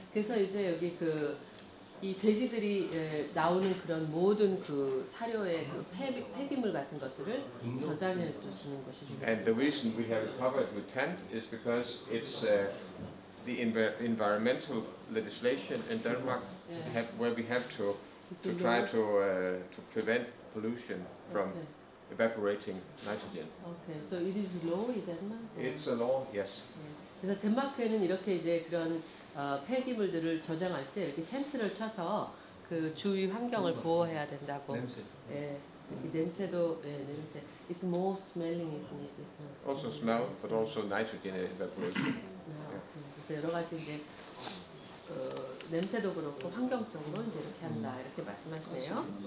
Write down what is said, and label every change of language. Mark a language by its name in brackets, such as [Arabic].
[Korean] 그래서 이제 여기 이 돼지들이 나오는 그런 모든 그 사료의 그 폐기물 같은 것들을 저장해 두시는 것이 되겠습니다. [English] And the reason we have it covered with tent is because it's the environmental legislation in Denmark where we have to try to prevent pollution from evaporating nitrogen. Okay, so it is law in Denmark? It's a law, yes. [Korean] 그래서 덴마크에는 이렇게 이제 그런 폐기물들을 저장할 때 이렇게 텐트를 쳐서 그 주위 환경을 보호해야 된다고. 냄새. 예, 냄새도 냄새. [English] It's more smelling, isn't it? It's not Also smell, but also nitrogen evaporation. [Korean] 그래서 여러 가지 이제 냄새도 그렇고 환경적으로 이제 이렇게 한다 이렇게 말씀하시네요.